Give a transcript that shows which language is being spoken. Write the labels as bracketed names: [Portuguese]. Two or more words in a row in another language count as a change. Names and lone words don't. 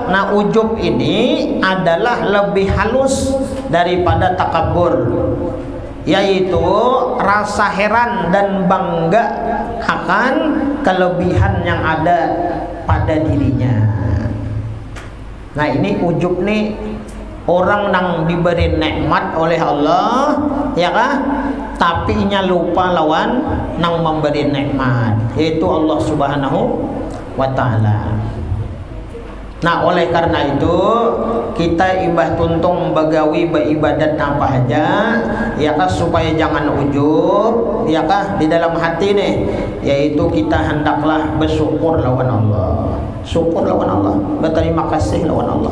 [Indonesian] Nah ujub ini adalah lebih halus daripada takabur, yaitu rasa heran dan bangga akan kelebihan yang ada pada dirinya. Nah ini ujub nih, orang yang diberi nikmat oleh Allah ya kan, tapi nya lupa lawan nang memberi nikmat, yaitu Allah [Arabic] سبحانه وتعالى. [Indonesian] Nah oleh karena itu [Banjar] kita ibah tuntung bagawi beribadat apa aja ya kah, [Indonesian] supaya jangan ujub ya kah di dalam hati nih, yaitu kita hendaklah bersyukur lawan Allah, syukur lawan Allah, berterima kasih lawan Allah.